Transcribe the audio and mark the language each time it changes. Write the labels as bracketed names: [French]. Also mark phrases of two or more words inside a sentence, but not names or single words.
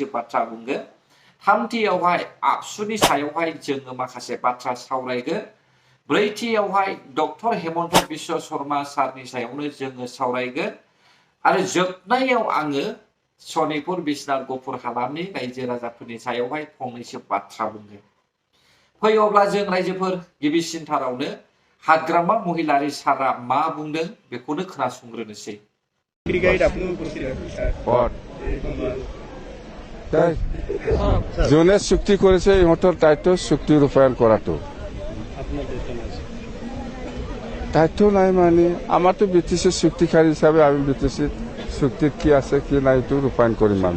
[Bodo] बाथ्रा बुंगोन थामथियावहाय आबसुनि सायावहाय जोङो माखासे बाथ्रा सावरायगोन ब्रैथियावहाय डक्टर हेमन्त बिश्व शर्मा सारनि सायावनो जोङो सावरायगोन आरो जोबनायाव आङो सनितपुर बिसनाथ गफुर हालामनि रायजो राजाफोरनि सायावहाय फंनैसो बाथ्रा बुंगोन फै अब्ला जों रायजोफोर गिबिसिनथारावनो हाग्रामा महिलारि सारा मा बुंदों बेखौनो खोनासंग्रोनोसै [Assamese] যোনে চুক্তি করেছে ইহঁতৰ দায়িত্ব চুক্তি ৰূপায়ণ কৰাটো দায়িত্ব নাই মানে আমাৰতো বিটিসি চুক্তিকাৰী হিচাপে আমি বিটিসি চুক্তিত কি আছে কি নাই এইটো ৰূপায়ণ কৰিম আমি